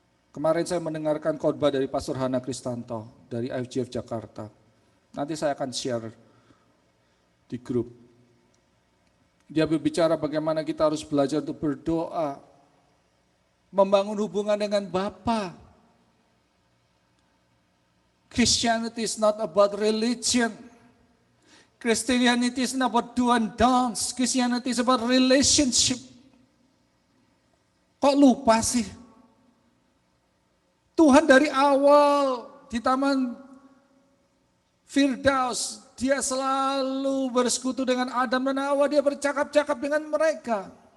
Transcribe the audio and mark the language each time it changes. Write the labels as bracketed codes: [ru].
[id] Kemarin saya mendengarkan khotbah dari Pastor Hana Kristanto dari IFGF Jakarta. Nanti saya akan share di grup. Dia berbicara bagaimana kita harus belajar untuk berdoa, membangun hubungan dengan Bapa. [en] Christianity is not about religion. Christianity is not about do and dance. Christianity is about relationship. [id] Kok lupa sih? Tuhan dari awal di Taman Firdaus, dia selalu bersekutu dengan Adam dan Hawa, dia bercakap-cakap dengan mereka.